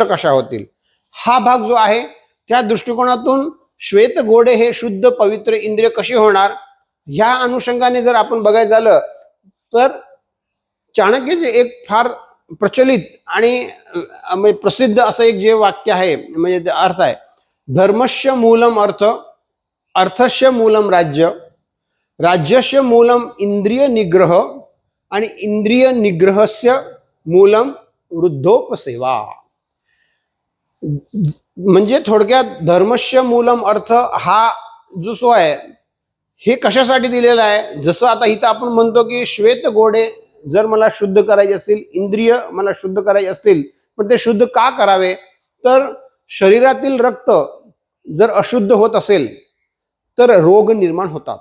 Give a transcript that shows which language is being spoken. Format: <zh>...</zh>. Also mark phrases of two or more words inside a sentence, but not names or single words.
<mr>कशा होतील, हा भाग जो आहे त्या दृष्टिकोनातून श्वेत घोडे हे शुद्ध पवित्र इंद्रिय कसे होणार ह्या अनुषंगाने जर आपण बघायचं झालं तर चाणक्याचे एक फार प्रचलित आणि प्रसिद्ध असं एक जे वाक्य आहे म्हणजे अर्थ आहे,</mr> <sa>धर्मस्य मूलम अर्थ, अर्थस्य मूलम राज्य, राज्यस्य मूलम इंद्रिय निग्रह आणि इंद्रिय निग्रहस्य मूलम वृद्धोपसेवा।</sa> <mr>म्हणजे थोडक्यात</mr> <sa>धर्मस्य मूलम अर्थ</sa> <mr>हा जो सो आहे हे कशासाठी दिलेला आहे, जसं आता इथं आपण म्हणतो की श्वेत घोडे जर मला शुद्ध करायचे असतील, इंद्रिय मला शुद्ध करायचे असतील, पण ते शुद्ध का करावे तर शरीरातील रक्त जर अशुद्ध होत असेल तर रोग निर्माण होतात।</mr>